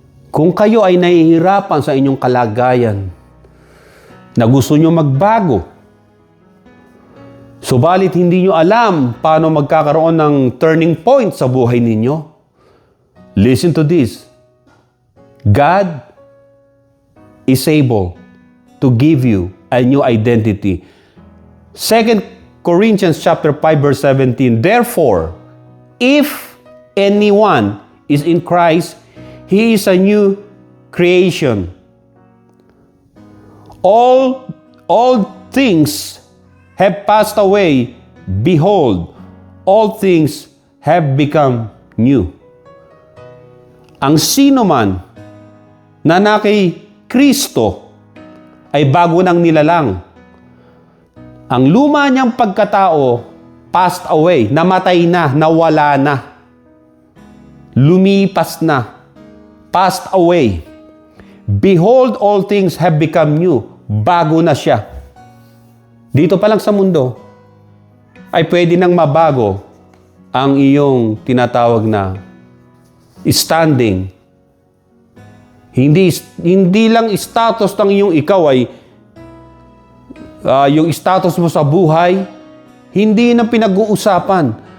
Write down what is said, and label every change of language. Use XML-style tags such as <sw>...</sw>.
<tl>Kung kayo ay nahihirapan sa inyong kalagayan, na gusto nyo magbago, subalit hindi nyo alam paano magkakaroon ng turning point sa buhay ninyo,</tl> <en>listen to this. God is able to give you a new identity. 2 Corinthians chapter 5 verse 17. Therefore, if anyone is in Christ, he is a new creation. All things have passed away. Behold, all things have become new.</en> <tl>Ang sino man na kay Kristo ay bago nang nilalang. Ang luma niyang pagkatao</tl> <en>passed away,</en> <tl>namatay na, nawala na, lumipas na, passed away.</tl> <en>Behold, all things have become new.</en> <tl>Bago na siya. Dito pa lang sa mundo ay pwede nang mabago ang iyong tinatawag na standing. Hindi lang status ng iyong ikaw ay yung status mo sa buhay, hindi na pinag-uusapan.</tl>